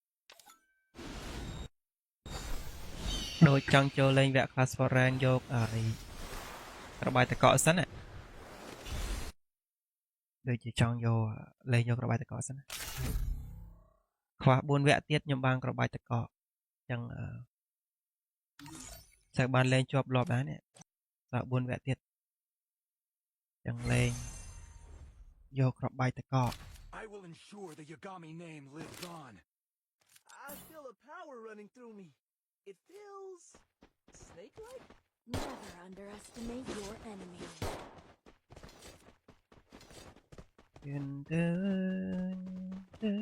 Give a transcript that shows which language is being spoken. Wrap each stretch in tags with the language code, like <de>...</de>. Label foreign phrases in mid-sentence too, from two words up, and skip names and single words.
<km>ដូចចង់ចូលលេងវគ្គ Clash for Rank យករបាយតកសិនណាដូចជាចង់យកលេងយករបាយតកសិនណាខ្វះ4វគ្គទៀតខ្ញុំបានរបាយតកអញ្ចឹងតែបានលេងជាប់លាប់ដែរនេះតើ4វគ្គទៀតអញ្ចឹងលេងយករបាយតក</km> <en>I will ensure the Yagami name lives on. I feel a power running through me. It feels snake-like. Never underestimate your enemy. អឺ</en>